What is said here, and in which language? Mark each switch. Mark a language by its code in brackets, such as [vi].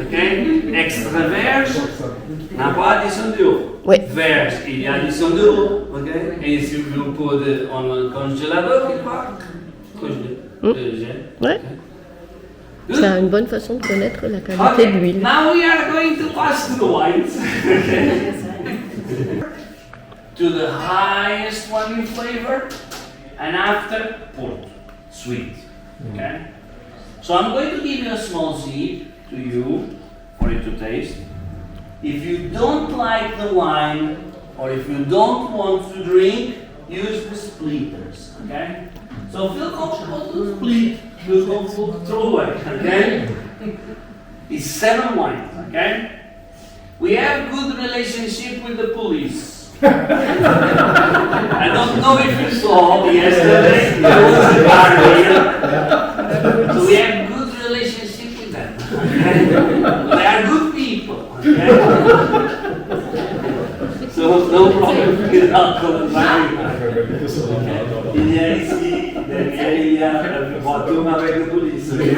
[en] Okay. [fr] Extra verge n'a pas addition d'eau. Oui. Verge, il y a addition d'eau. Okay. Et si vous posez en congélateur, il va congeler. Ouais. C'est une bonne façon de connaître la qualité de l'huile. [en] Now we are going to pass to the wines. To the highest one in flavor, and after Porto, sweet. Okay. So I'm going to give you a small seed to you for you to taste. If you don't like the wine, or if you don't want to drink, use the splitters. Okay. So feel comfortable to split. Feel comfortable to throw away. Okay. It's 7 wines. Okay. We have good relationship with the police. I don't know if you saw yesterday, there was a car here. So we have good relationship with them. Okay? They are good people. Okay? So no problem with alcohol and wine. [fr] Il y a ici, derrière, il y a le bâton avec la police.